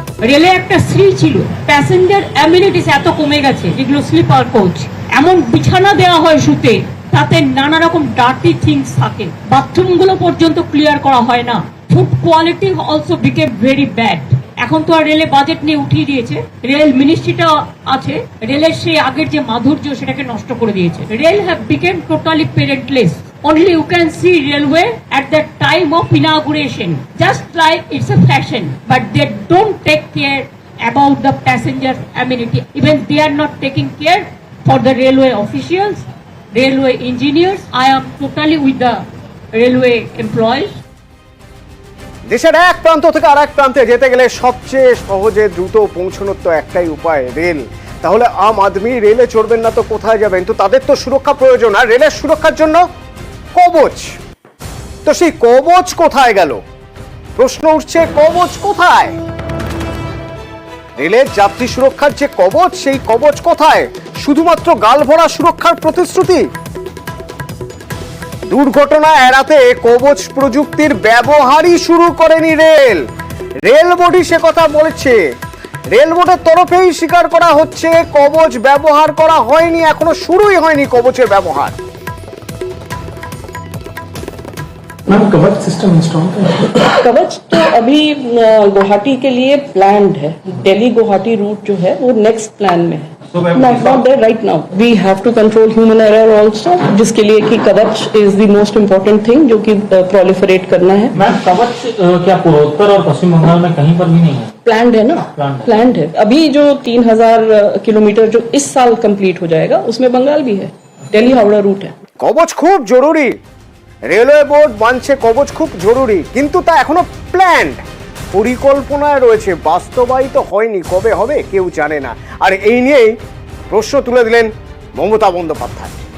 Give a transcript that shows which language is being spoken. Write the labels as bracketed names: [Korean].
[Bangla] রেলে একটা শ্রী ছিল, প্যাসেঞ্জার অ্যামিনিটিস এত কমে গেছে, যেগুলো স্লিপার কোচ, এমন বিছানা দেওয়া হয় শুতে, তাতে নানা রকম ডার্টি থিংস থাকে, বাথরুমগুলো পর্যন্ত ক্লিয়ার করা হয় না। [English] Food quality also became very bad. [Bangla] এখন তো আর রেলে বাজেট নিয়ে উঠিয়ে দিয়েছে, রেল মিনিস্ট্রিটা আছে, রেলের সেই আগের যে মাধুর্য সেটাকে নষ্ট করে দিয়েছে। [English] Rail have become totally parentless. Only you can see railway at the time of inauguration, just like it's a fashion, but they don't take care about the passenger amenity. Even they are not taking care for the railway officials, railway engineers. I am totally with the railway employees. [Bangla] দেশের এক প্রান্ত থেকে আরেক প্রান্তে যেতে গেলে সবচেয়ে সহজে দ্রুত পৌঁছানোর তো একটাই উপায়, রেল। তাহলে আম আদমি রেলে চড়বেন না তো কোথায় যাবেন? তো তাদের তো সুরক্ষা প্রয়োজন, আর রেলের সুরক্ষার জন্য কবচ। তো সেই কবচ কোথায় গেল? প্রশ্ন উঠছে, কবচ কোথায়? রেলের যাত্রী সুরক্ষার যে কবচ, সেই কবচ কোথায়? শুধুমাত্র গালভরা সুরক্ষার প্রতিশ্রুতি? দুর্ঘটনা এড়াতে কবচ প্রযুক্তির ব্যবহারই শুরু করেনি রেল। রেল বোর্ডই সে কথা বলেছে, রেল বোর্ডের তরফেই স্বীকার করা হচ্ছে কবচ ব্যবহার করা হয়নি, এখনো শুরুই হয়নি কবচের ব্যবহার। [Hindi] मैम कवच सिस्टम इंस्टॉल है? कवच तो अभी गुवाहाटी के लिए प्लान्ड है, दिल्ली गुवाहाटी रूट जो है वो नेक्स्ट प्लान में है, [English] Not there right now. We have to control human error also, [Hindi] जिसके लिए कि [English] कवच is the most important thing [Hindi] जो कि [English] Proliferate करना है। [Hindi] मैम कवच क्या पूर्वोत्तर और पश्चिम बंगाल में कहीं पर भी नहीं है? प्लान्ड है ना, प्लान्ड है। अभी जो 3000 किलोमीटर जो इस साल कंप्लीट हो जाएगा, उसमें बंगाल भी है, दिल्ली हावड़ा रूट है। [Bangla] কবচ খুব জরুরি, রেলওয়ে বোর্ড মানছে কবচ খুব জরুরি, কিন্তু তা এখনো প্ল্যান্ড, পরিকল্পনায় রয়েছে, বাস্তবায়িত হয়নি। কবে হবে কেউ জানে না। আর এই নিয়েই প্রশ্ন তুলে দিলেন মমতা বন্দ্যোপাধ্যায়।